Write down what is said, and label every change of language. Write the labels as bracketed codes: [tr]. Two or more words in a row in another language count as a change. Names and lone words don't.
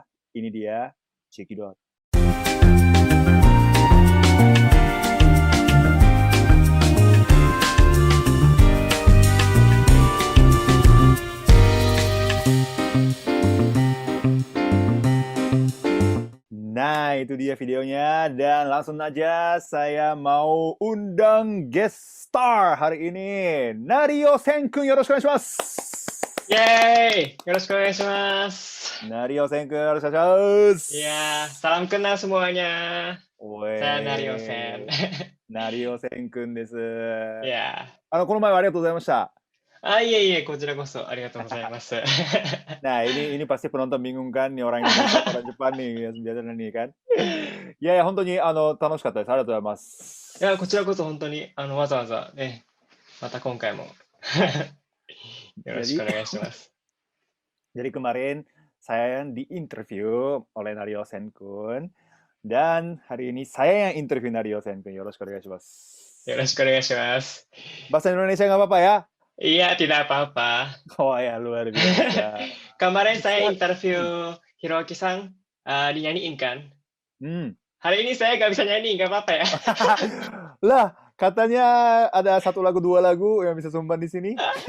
[id] Ini dia, Cekidot. Nah, itu dia videonya. Dan langsung aja saya mau undang [en] guest star [id] hari ini. Nario Senkun, [ja] よろしくお願いします. Yeay! よろしくお願いします. Nario Senkun, よろしくお願いします. [id] Ya, salam kenal semuanya. Saya Nario Sen. [ja] Nario Senkun desu. [id] Ya. [ja] この前はありがとうございました。 Iya,こちらこそありがとうございます. [id] Nah, ini pasti penonton bingung kan, nih orang Indonesia, orang Jepang nih, biasanya nih kan. Ya, [ja] 本当に楽しかったです。ありがとうございます。いや、こちらこそ本当にわざわざね、また今回もよろしくお願いします。 [id] Jadi kemarin saya yang diinterview oleh Nario Senkun, dan hari ini saya yang interview Nario Senkun. [ja] よろしくお願いします. よろしくお願いします. [id] Bahasa Indonesia nggak apa-apa ya? Iya, tidak apa-apa. Oh ya, luar biasa. Kemarin saya interview Hiroaki-san, dinyanyiin kan? Hari ini saya nggak bisa nyanyi, nggak apa-apa ya? Lah, katanya ada 1 lagu 2 lagu yang bisa sumbang di sini.